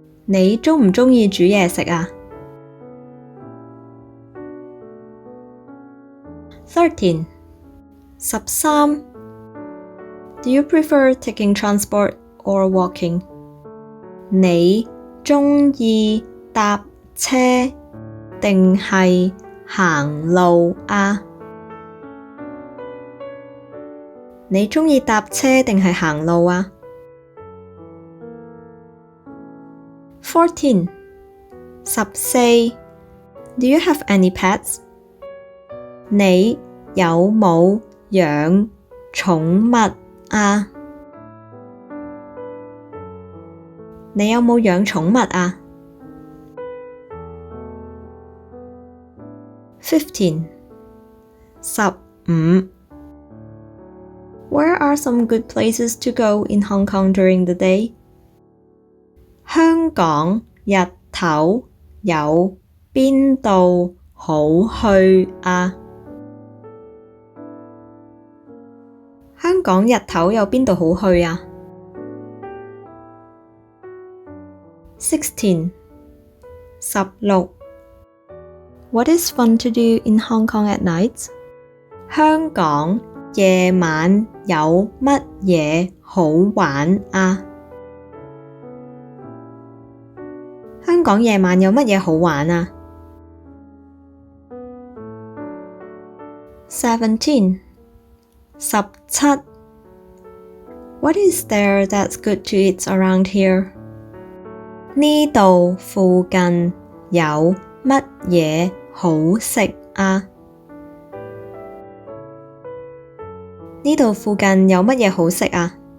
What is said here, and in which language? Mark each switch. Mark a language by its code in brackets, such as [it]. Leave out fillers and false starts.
[yue] 你鍾唔鍾意煮嘢食啊 [en] 13. 13. Do you prefer taking transport or walking? [yue] 你鍾意搭車定係行路啊？你鍾意搭車定係行路啊？ [en] 14. 14. Do you have any pets? [yue] 你有冇養寵物啊？你有冇養寵物啊？ [en] 15. 15. Where are some good places to go in Hong Kong during the day? [yue] 香港日頭有邊度好去啊？香港日頭有邊度好去啊？ [en] 16. 16. What is fun to do in Hong Kong at night? [yue] 香港夜晚有乜嘢好玩啊？香港夜晚有乜嘢好玩啊？ [en] 17. 17. What is there that's good to eat around here? [yue] 呢度附近有乜嘢好食啊？呢度附近有乜嘢好食啊？